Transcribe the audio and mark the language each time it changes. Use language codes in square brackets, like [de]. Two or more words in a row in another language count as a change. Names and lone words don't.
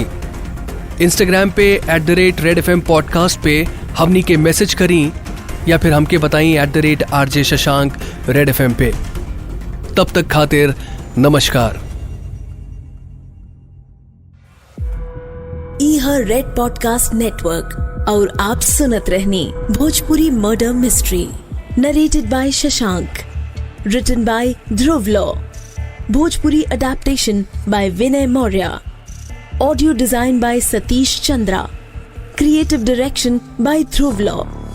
[bho] इंस्टाग्राम पे @redfm पॉडकास्ट पे हमनी के मैसेज करी या फिर हमके बताई @RJ शशांक रेड FM पे। तब तक खातिर नमस्कार। यह रेड पॉडकास्ट नेटवर्क और आप सुनत रहनी [en] Bhojpuri Murder Mystery, narrated by Shashank, written by Dhruv Law, Bhojpuri adaptation by Vinay Maurya, audio design by Satish Chandra, creative direction by Dhruv Law.